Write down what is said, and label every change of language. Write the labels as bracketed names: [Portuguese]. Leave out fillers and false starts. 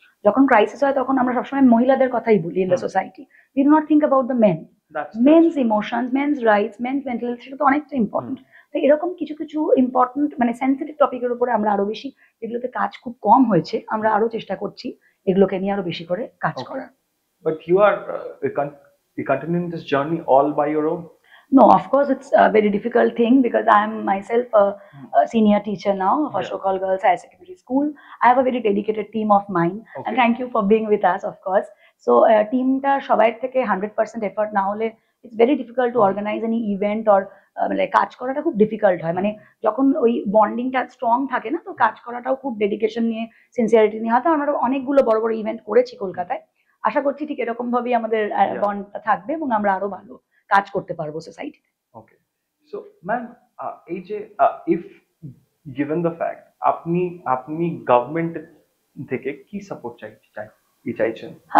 [Bangla] যখন ক্রাইসিস হয় তখন আমরা সবসময় মহিলাদের কথাই বলি [English] In the society, we do not think about the men. [Bangla] Men's emotions, men's rights, men's mental health, সেটা তো অনেকটা ইম্পর্টেন্ট। তো এরকম কিছু কিছু ইম্পর্টেন্ট মানে সেন্সিটিভ টপিকের উপরে আমরা আরো বেশি, যেগুলোতে কাজ খুব কম হয়েছে, আমরা আরো চেষ্টা করছি এগুলোকে নিয়ে আরো বেশি করে কাজ করার। [English] But you are continuing this journey all by your own? No, of course, it's a very difficult thing because I am myself a senior teacher now of Ashokal Girls Higher Secondary School. I have a very dedicated team of mine, and thank you for being with us, of course. [Bangla] So, team ta shobai theke 100% effort na hole, [English] it's very difficult to organize any event or [Bangla] মানে কাজ করাটা খুব difficult হয়। মানে যখন ওই বন্ডিংটা strong থাকে না, তো কাজ করাটাও খুব ডেডিকেশন নিয়ে, সিনসিয়ারিটি নিয়ে হয়তো আমরা অনেকগুলো বড় বড় ইভেন্ট করেছি কলকাতায়। আশা করছি ঠিক এরকম ভাবেই আমাদের বন্ডটা থাকবে এবং আমরা আরো ভালো কাজ করতে পারবো সোসাইটিতে। ওকে, সো ম্যাম, এই যে [English] if given the fact, [Bangla] আপনি আপনি গভর্নমেন্ট থেকে কি সাপোর্ট চাইছেন?